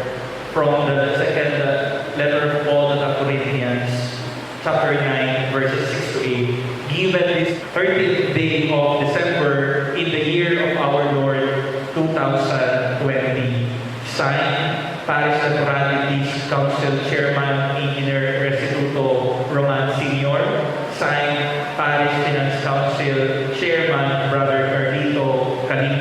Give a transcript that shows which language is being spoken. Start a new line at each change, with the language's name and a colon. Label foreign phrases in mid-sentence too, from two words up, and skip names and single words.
English: From the second letter of Paul to the Corinthians, chapter 9, verses 6 to 8. Given this 30th day of December in the year of our Lord 2020. Signed, Parish Naturalities Council Chairman, Engineer Restituto Roman Sr. Signed, Parish Finance Council Chairman, Brother Carlito